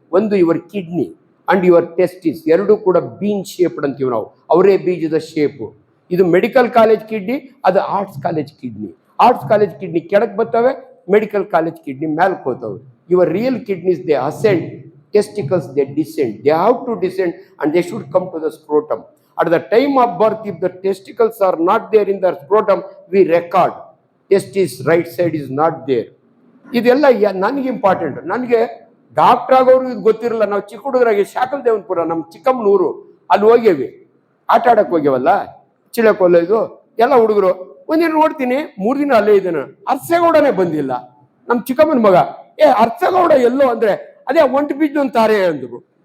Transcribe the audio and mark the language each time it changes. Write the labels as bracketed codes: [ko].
[kn] ಒಂದು [en] your kidney and your testis, [kn] ಎರಡೂ ಕೂಡ ಬೀನ್ ಶೇಪ್ಡ್ ಅಂತೀವಿ ನಾವು, ಅವರೇ ಬೀಜದ ಶೇಪು. ಇದು ಮೆಡಿಕಲ್ ಕಾಲೇಜ್ ಕಿಡ್ನಿ, ಅದು arts college kidney. Arts college kidney ಕೆಳಗೆ ಬರ್ತವೆ, ಮೆಡಿಕಲ್ ಕಾಲೇಜ್ ಕಿಡ್ನಿ ಮೇಲಕ್ಕೆ ಹೋಗ್ತವೆ. [en] Your real kidneys they ascend, testicles they descend. They have to descend and they should come to the scrotum. At the time of birth, if the testicles are not there in the scrotum, we record testis right side is not there. [kn] ಇದೆಲ್ಲ ನನಗೆ important. ನನಗೆ doctor ಆಗೋರು ಇದು ಗೊತ್ತಿರಲ್ಲ. ನಾವು ಚಿಕ್ಕ ಹುಡುಗರಾಗಿ shackle ದೇವನಪುರ, ನಮ್ಮ ಚಿಕ್ಕಮ್ಮನೂರು, ಅಲ್ಲಿ ಹೋಗ್ಯವಿ, ಆಟ ಆಡಕ್ಕೆ ಹೋಗ್ಯವಲ್ಲ, ಚಿಳಕೋಲ್ಲ ಇದು ಎಲ್ಲ ಹುಡುಗರು. ಒಂದಿನ ನೋಡ್ತೀನಿ 3 ದಿನ ಅಲ್ಲೇ ಇದ್ದಾನೆ. ಅರ್ಸೇಗೌಡನೇ ಬಂದಿಲ್ಲ. ನಮ್ಮ ಚಿಕ್ಕಮ್ಮನ ಮಗ, ಅರ್ಸೇಗೌಡ ಎಲ್ಲೋ ಅಂದ್ರೆ ಅದೇ ಒಂಟು ಬೀಜ ತಾರೆ ಅಂದ್ರು.